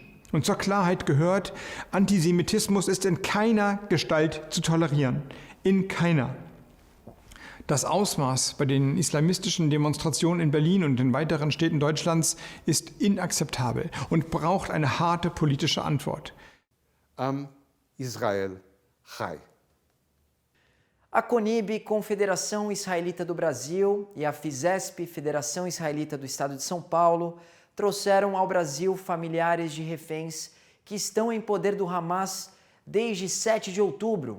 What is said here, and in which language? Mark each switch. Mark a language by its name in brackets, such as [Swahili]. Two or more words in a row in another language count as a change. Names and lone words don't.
[German] Und zur Klarheit gehört, Antisemitismus ist in keiner Gestalt zu tolerieren. In keiner. Das Ausmaß bei den islamistischen Demonstrationen in Berlin und in weiteren Städten Deutschlands ist inakzeptabel und braucht eine harte politische Antwort. [Hebrew] עם ישראל חי. [Portuguese] A CONIB, Confederação Israelita do Brasil, e a FISESP, Federação Israelita do Estado de São Paulo, trouxeram ao Brasil familiares de reféns que estão em poder do Hamas desde 7 de outubro.